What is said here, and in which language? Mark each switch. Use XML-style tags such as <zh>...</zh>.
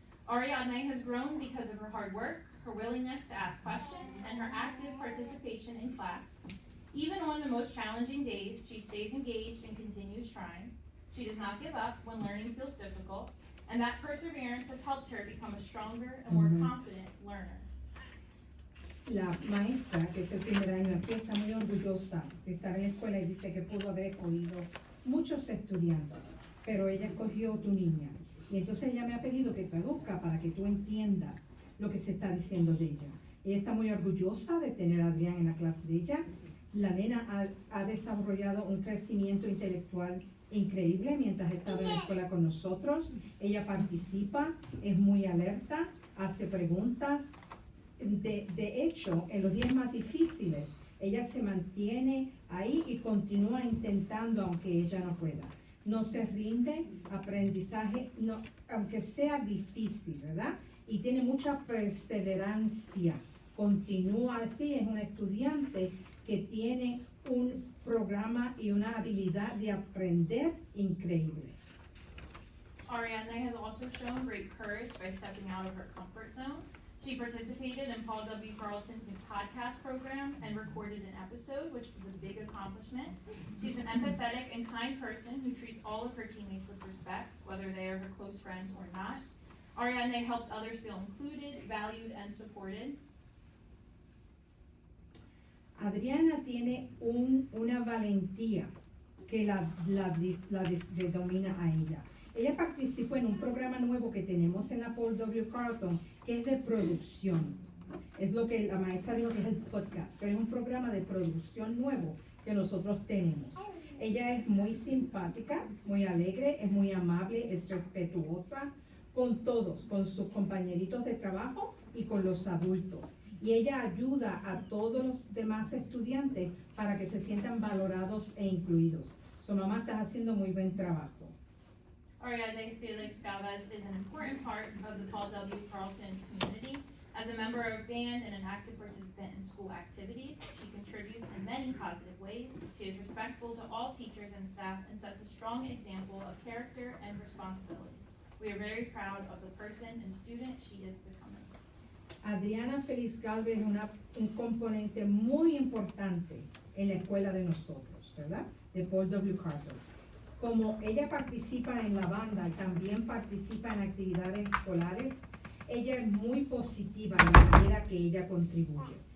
<en>Ariadne has grown because of her hard work, her willingness to ask questions, and her active participation in class. Even on the most challenging days, she stays engaged and continues trying. She does not give up when learning feels difficult, and that perseverance has helped her become a stronger and more confident learner.</en> <es>La maestra, que es el primer año aquí, está muy orgullosa de estar en la escuela y dice que pudo haber escogido muchos estudiantes, pero ella escogió tu niña. Y entonces ella me ha pedido que traduzca para que tú entiendas lo que se está diciendo de ella. Ella está muy orgullosa de tener a Adrián en la clase de ella. La nena ha desarrollado un crecimiento intelectual increíble mientras ha estado en la escuela con nosotros. Ella participa, es muy alerta, hace preguntas. De hecho, en los días más difíciles, ella se mantiene ahí y continúa intentando aunque ella no pueda. No se rinde, aprendizaje, no, aunque sea difícil, ¿verdad? Y tiene mucha perseverancia. Continúa así, es una estudiante que tiene un programa y una habilidad de aprender increíble.</es> <en>Ariadne has also shown great courage by stepping out of her comfort zone. She participated in Paul W. Carleton's new podcast program and recorded an episode, which was a big accomplishment. She's an empathetic and kind person who treats all of her teammates with respect, whether they are her close friends or not. Ariadne helps others feel included, valued, and supported.</en> <es>Adriana tiene una valentía que la domina a ella. Ella participó en un programa nuevo que tenemos en la Paul W. Carleton, que es de producción. Es lo que la maestra dijo que es el podcast, pero es un programa de producción nuevo que nosotros tenemos. Ella es muy simpática, muy alegre, es muy amable, es respetuosa con todos, con sus compañeritos de trabajo y con los adultos. Y ella ayuda a todos los demás estudiantes para que se sientan valorados e incluidos. Su mamá está haciendo muy buen trabajo.</es> <en>Ariadne Felix Galvez is an important part of the Paul W. Carleton community. As a member of band and an active participant in school activities, she contributes in many positive ways. She is respectful to all teachers and staff and sets a strong example of character and responsibility. We are very proud of the person and student she is becoming.</en> <es>Adriana Feliz Galvez es un componente muy importante en la escuela de nosotros, ¿verdad? De Paul W. Carleton. Como ella participa en la banda y también participa en actividades escolares, ella es muy positiva en la manera que ella contribuye.</es>